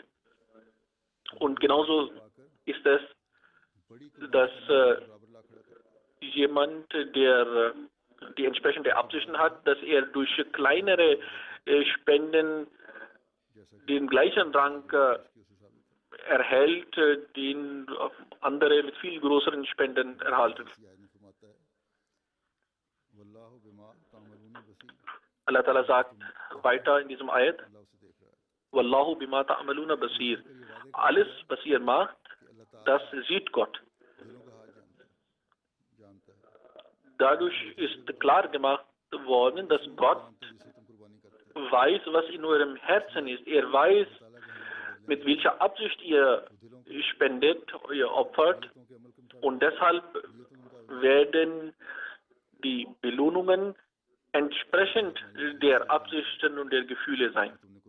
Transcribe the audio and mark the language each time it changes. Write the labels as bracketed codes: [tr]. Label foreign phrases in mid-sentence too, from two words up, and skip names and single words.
[de] Und genauso ist es, dass jemand, der die entsprechende Absichten hat, dass er durch kleinere Spenden den gleichen Rang erhält, den andere mit viel größeren Spenden erhalten. Allah Ta'ala sagt weiter in diesem Ayat, [ar] والله بما تعملون بصير. [de] Alles, was ihr macht, das sieht Gott. Dadurch ist klar gemacht worden, dass Gott weiß, was in eurem Herzen ist. Er weiß, mit welcher Absicht ihr spendet, ihr opfert, und deshalb werden die Belohnungen entsprechend der Absichten und der Gefühle sein.